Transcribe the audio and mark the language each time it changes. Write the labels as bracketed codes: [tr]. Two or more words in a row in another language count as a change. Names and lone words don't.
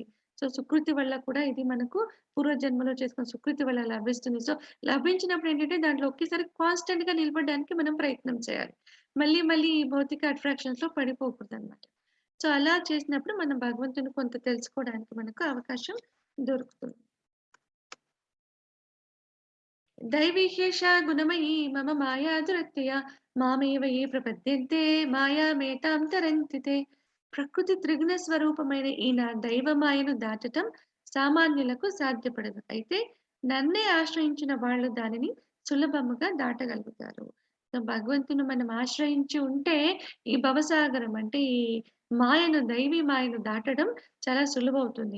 [te] సో, సుకృతి వల్ల కూడా ఇది మనకు పూర్వజన్మలో చేసుకున్న సుకృతి వల్ల లభిస్తుంది. సో, లభించినప్పుడు ఏంటంటే దాంట్లో ఒకేసారి కాన్స్టెంట్‌గా నిలబడడానికి మనం ప్రయత్నం చేయాలి. మళ్ళీ మళ్ళీ ఈ భౌతిక అట్రాక్షన్స్‌లో పడిపోకూడదనమాట. సో, అలా చేసినప్పుడు మనం భగవంతుని కొంత తెలుసుకోవడానికి మనకు అవకాశం దొరుకుతుంది. [sa] दैवीह्येषा गुणमयी मम माया दुरत्यया మామేవ ఏ ప్రపద్యంతే మాయామేతాం తరంతి తే. [te] ప్రకృతి త్రిగుణ స్వరూపమైన ఈ నా దైవ మాయను దాటటం సామాన్యులకు సాధ్యపడదు. అయితే నన్నే ఆశ్రయించిన వాళ్ళు దానిని సులభముగా దాటగలుగుతారు. సో, భగవంతుని మనం ఆశ్రయించి ఉంటే ఈ భవసాగరం అంటే ఈ దైవీ మాయను దాటడం చాలా సులువవుతుంది.